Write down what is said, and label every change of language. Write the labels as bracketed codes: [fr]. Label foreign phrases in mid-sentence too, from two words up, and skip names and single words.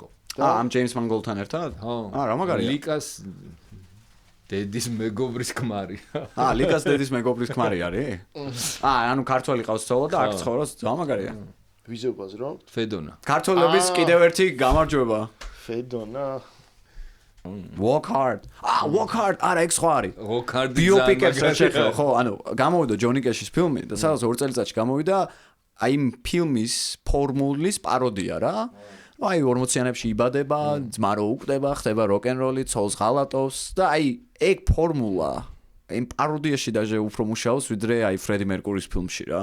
[ka] ამ ჯეიმს მანგოლთან ერთად? რა მაგარია? ლიკას დედის მეგობრის ქმარი. ლიკას დედის მეგობრის ქმარი არის? ანუ ქართველი ყავს ცოლო და აქ ცხოვრობს, ძალიან მაგარია. ვიზობას რომ? ფედონა. ქართველების კიდევ ერთი გამარჯვება. ფედონა [en] Walk hard. Walk hard. [ka] არა, ეგ სხვა არის. [en] Walk hard. [ka] ბიოპიკებს რა შეხება, ხო, ანუ გამოვიდა ჯონი კეშის ფილმი და სადაც 2 წელიწადში გამოვიდა აი იმ ფილმის ფორმულის პაროდია რა. აი 40-იანებში იბადება, ძმა რო უკდება, ხდება როკ-ენ-როლი, ცოლს ღალატობს და აი ეგ ფორმულა იმ პაროდიაში დაჟე უფრო მუშაობს ვიდრე აი ფრედი მერკურის ფილმში რა.